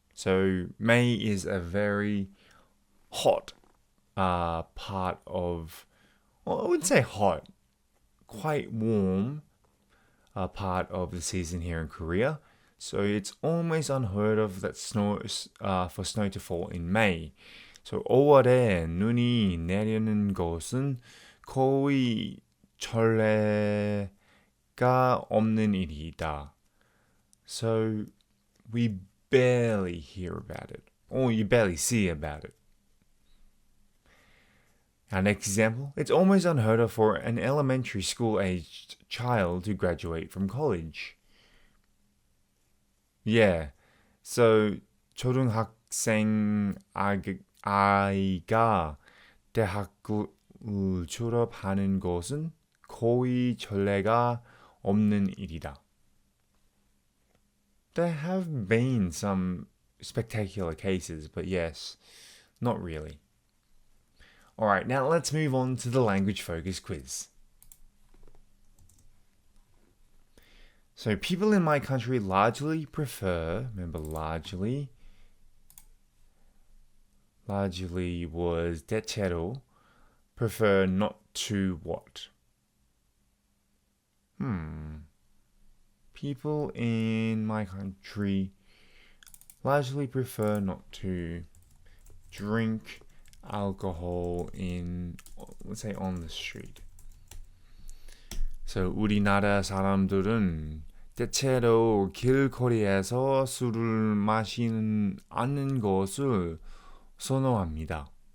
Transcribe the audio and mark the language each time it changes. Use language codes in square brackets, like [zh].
[en] So May is a very hot part of, well, I wouldn't say hot, quite warm part of the season here in Korea. So it's almost unheard of that for snow to fall in May. [ko] So 5월에 눈이 내리는 것은 거의 전례가 없는 일이다. [en] So we barely hear about it, or you barely see about it. Our next example, it's almost unheard of for an elementary school-aged child to graduate from college. Yeah, so [ko] 초등학생 아이가 대학을 졸업하는 것은 거의 전례가 없는 일이다. [en] There have been some spectacular cases, but yes, not really. Alright, now let's move on to the language focus quiz. So people in my country largely prefer, remember largely was 대체로, prefer not to what? People in my country largely prefer not to drink alcohol in, let's say, on the street. [ko] So 우리나라 사람들은 대체로 길거리에서 술을 마시는 않는 것을 선호합니다.